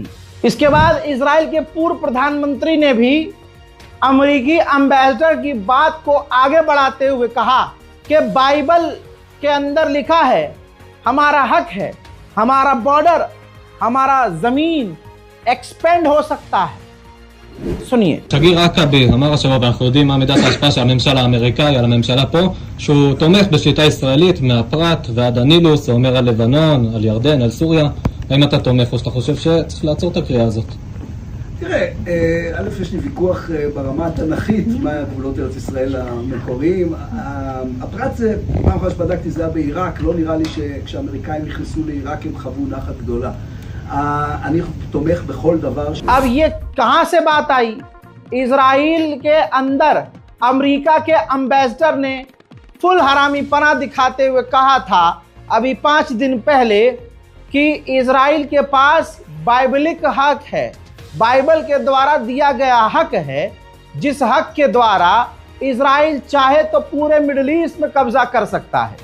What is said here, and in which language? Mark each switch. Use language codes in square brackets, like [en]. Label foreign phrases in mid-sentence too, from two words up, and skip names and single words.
[hi] इसके बाद इजराइल के पूर्व प्रधानमंत्री ने भी अमेरिकी एम्बेसडर की बात को आगे बढ़ाते हुए कहा कि बाइबल के अंदर लिखा है, हमारा हक है, हमारा बॉर्डर, हमारा जमीन एक्सपेंड हो सकता है। सुनिए। [he] שגריר עכבי אמר השבוע, ואנחנו יודעים מה מידת ההשפעה של הממשל האמריקאי על הממשלה פה, שהוא תומך בשיטה ישראלית מהפרת ועד הנילוס, זה אומר על לבנון, על ירדן, על סוריה. האם אתה תומך או שאתה חושב שצריך לעצור את הקריאה הזאת? תראה, א', יש לי ויכוח ברמה התנ"כית, מה גבולות ארץ ישראל המקוריים. הפרט זה, פעם אחת שבדקתי, זה היה בעיראק, לא נראה לי שכשהאמריקאים נכנסו לעיראק הם חוו נחת גדולה. אני תומך בכל דבר. [hi] अब ये कहां से बात आई? इजराइल के अंदर अमेरिका के एम्बेसडर ने फुल हरामीपना दिखाते हुए कहा था अभी 5 दिन पहले कि इजराइल के पास बाइबलिक हक है, बाइबल के द्वारा दिया गया हक है, जिस हक के द्वारा इजराइल चाहे तो पूरे मिडिल ईस्ट में कब्जा कर सकता है।